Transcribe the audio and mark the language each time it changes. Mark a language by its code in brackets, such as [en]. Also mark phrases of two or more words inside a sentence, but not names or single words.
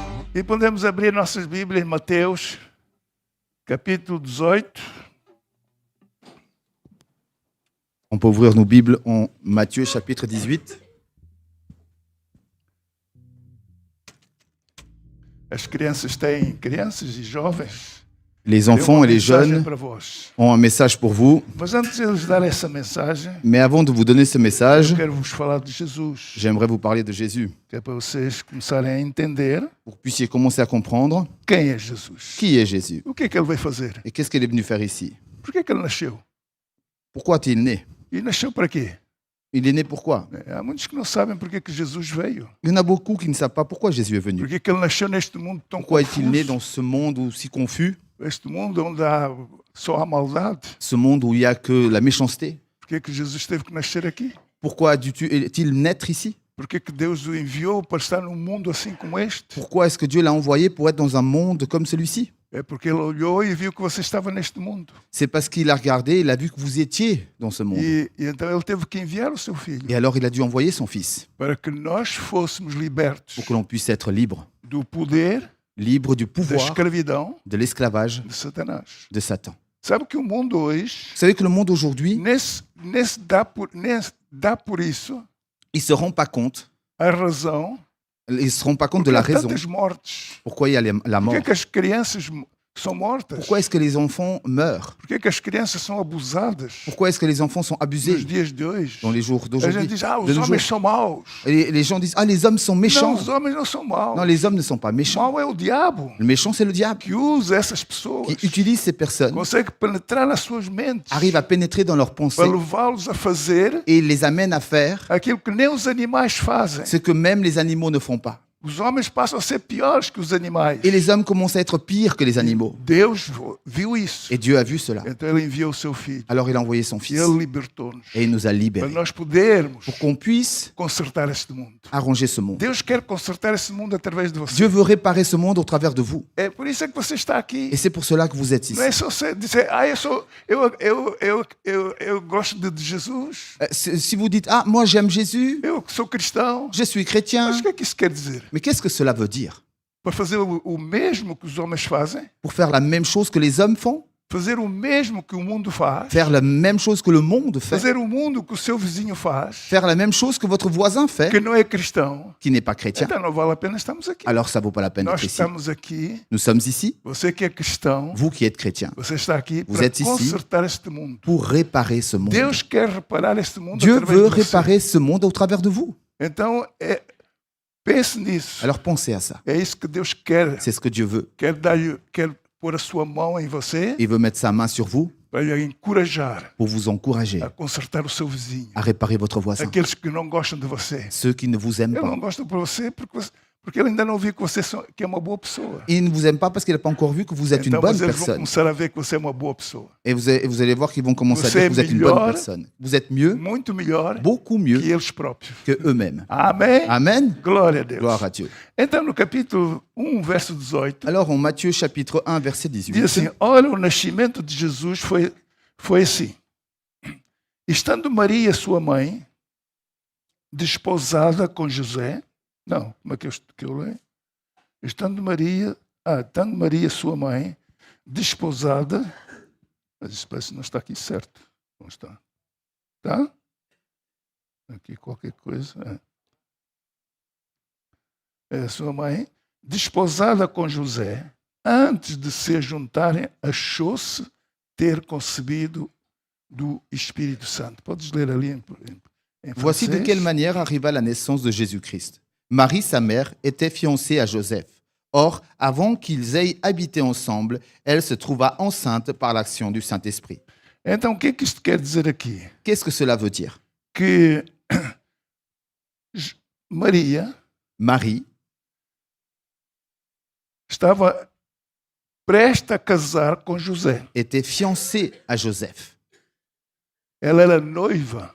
[pt] E podemos abrir nossas Bíblias em Mateus, capítulo 18. [fr] On peut ouvrir nos Bibles en Matthieu chapitre 18. [pt] As crianças e jovens, [fr] Les [pt] têm [fr] enfants [pt] uma [fr] et les [pt] mensagem [fr] jeunes [pt] para vós. [fr] ont un message pour vous. [pt] Mas antes de eles darem essa mensagem, [fr] Mais avant de vous donner ce message, [pt] eu quero vos falar de Jesus, [fr] j'aimerais vous parler de Jésus, [pt] que é para vocês começarem a entender [fr] pour que vous puissiez commencer à comprendre [pt] quem é Jesus. [fr] qui est Jésus [pt] O que é que ele veio fazer? [fr] et qu'est-ce qu'il est venu faire ici. [pt] Por que é que ele nasceu? [fr] Pourquoi est-il né? [pt] E nasceu para quê? [fr] Il est né pourquoi? [pt] Há muitos que não sabem por que é que Jesus veio. [fr] Il y en a beaucoup qui ne savent pas pourquoi Jésus est venu. [pt] Por que é que ele nasceu neste mundo tão [fr] Pourquoi est-il né [pt] confuso? [fr] dans ce monde aussi confus, [pt] Este mundo onde só há maldade. [fr] ce monde où il n'y a que la méchanceté? [pt] Por que é que Jesus teve que nascer aqui? [fr] Pourquoi est-il naître ici? [pt] Por que é que Deus o enviou para estar num mundo assim como este? [fr] Pourquoi est-ce que Dieu l'a envoyé pour être dans un monde comme celui-ci? [pt] É porque ele olhou e viu que você estava neste mundo. [fr] C'est parce qu'il a regardé, il a vu que vous étiez dans ce monde. [pt] E então ele teve que enviar o seu filho [fr] Et alors il a dû envoyer son fils [pt] para que nós fôssemos libertos [fr] pour que l'on puisse être libre. [pt] do poder [fr] Libre du [pt] da [fr] pouvoir, [pt] escravidão [fr] de l'esclavage [pt] de Satanás. [fr] de Satan. [pt] Sabe que o mundo hoje [fr] Vous savez que le monde aujourd'hui, [pt] nesse dá por isso [fr] ils ne se rendent pas compte, [pt] a razão [fr] ils se rendent pas compte [pt] porque [fr] de la [pt] há [fr] raison [pt] tantas mortes. [fr] pourquoi il y a la [pt] Por [fr] mort. [pt] que é que as crianças são mortas? [fr] Pourquoi est-ce que les enfants meurent? [pt] Por que é que as crianças são abusadas [fr] Pourquoi est-ce que les enfants sont [pt] nos [fr] abusés [pt] dias de hoje? [fr] dans les jours [pt] A [fr] d'aujourd'hui? [pt] gente diz, [fr] de [pt] os [fr] nos [pt] homens [fr] jours? [pt] são maus. [fr] Et les gens disent, ah, les hommes sont [pt] Não, [fr] méchants. [pt] os homens não são maus. [fr] Non, les hommes ne sont pas méchants. [pt] Mal é o diabo [fr] Le méchant, c'est le diable [pt] que usa essas pessoas, [fr] qui utilise ces personnes, [pt] consegue penetrar nas suas mentes [fr] arrive à pénétrer dans leurs pensées [pt] para levá-los a fazer [fr] et les amène à faire [pt] aquilo que nem os animais fazem. [fr] ce que même les animaux ne font pas. [pt] Os homens passam a ser piores que os animais. [fr] Et les hommes commencent à être pires que les animaux. [pt] Deus viu isso. [fr] Et Dieu a vu cela. [pt] Então ele enviou o seu filho. [fr] Alors il a envoyé son [pt] E [fr] fils [pt] ele libertou-nos [fr] et il nous a [pt] para [fr] libérés [pt] nós podermos [fr] pour qu'on puisse [pt] consertar este mundo. [fr] arranger ce monde. [pt] Deus quer consertar esse mundo através de você. [fr] Dieu veut réparer ce monde au travers de vous. [pt] É por isso é que você está aqui. [fr] Et c'est pour cela que vous êtes ici. [pt] Não é só você dizer, eu gosto de Jesus, [fr] Si vous dites, ah, moi j'aime Jésus, [pt] eu sou cristão. [fr] je suis chrétien, [pt] Mas o que é que isso quer dizer? [fr] mais qu'est-ce que cela veut dire? [pt] Para fazer o mesmo que os homens fazem? [fr] Pour faire la même chose que les hommes font? [pt] Fazer o mesmo que o mundo faz? [fr] Faire la même chose que le monde fait? [pt] Fazer o mundo que o seu vizinho faz? [fr] Faire la même chose que votre voisin fait, [pt] Que não é cristão? [fr] qui n'est pas chrétien? [pt] Então não vale a pena estarmos aqui. [fr] Alors ça vaut pas la peine [pt] Nós [fr] d'être ici. [pt] estamos aqui, [fr] Nous sommes ici, [pt] você que é cristão, [fr] vous qui êtes chrétien, [pt] você está aqui [fr] Vous [pt] para [fr] êtes ici [pt] consertar este mundo. [fr] pour réparer ce monde. [pt] Deus quer reparar este mundo [fr] Dieu [pt] através [fr] veut [pt] de você. [fr] réparer ce monde au travers de vous. [pt] Então, pense nisso. [fr] Alors pensez à ça. [pt] É isso que Deus quer. [fr] C'est ce que Dieu veut. [pt] Quer pôr a sua mão em você [fr] Il veut mettre sa main sur vous [pt] para lhe encorajar [fr] pour vous encourager [pt] a consertar o seu vizinho. [fr] à réparer votre voisin. [pt] Aqueles que não gostam de você. [fr] Ceux qui ne vous aiment [pt] Ele [fr] pas. [pt] não gosta de você porque ele ainda não viu que você que é uma boa pessoa. [fr] Il ne vous aime pas parce qu'il n'a pas encore vu que vous êtes une [pt] Então, [fr] bonne [pt] mas eles vão [fr] personne. [pt] começar a ver que você é uma boa pessoa. [fr] Et vous allez voir qu'ils vont commencer à [pt] Você [fr] dire que vous êtes une bonne [pt] melhor, [fr] personne. Vous êtes mieux, [pt] Muito melhor [fr] beaucoup mieux [pt] que eles próprios. [fr] que eux-mêmes. [pt] Amém? [fr] Amen. [pt] Glória a Deus. [fr] Gloire à Dieu. [pt] Então, no capítulo 1, verso 18, [fr] Alors en Matthieu chapitre 1 verset [pt] diz [fr] 18, [pt] assim: olha, o nascimento de Jesus foi assim. Estando Maria, sua mãe, desposada com José. Não, como é que eu leio? Estando Maria, sua mãe, desposada. Mas isso parece que não está aqui certo. Não está. Tá? Aqui qualquer coisa. É sua mãe, desposada com José, antes de se juntarem, achou-se ter concebido do Espírito Santo. Podes ler ali em [fr] voici de [pt] francês? [fr] quelle manière arriva la naissance de Jésus-Christ. Marie, sa mère, était fiancée à Joseph. Or, avant qu'ils aient habité ensemble, elle se trouva enceinte par l'action du Saint-Esprit. [pt] Então, o que é que isto quer dizer aqui? [fr] Qu'est-ce que cela veut dire? [pt] Que Maria [fr] Marie [pt] estava prestes a casar com José. [fr] était fiancée à Joseph. [pt] Ela era noiva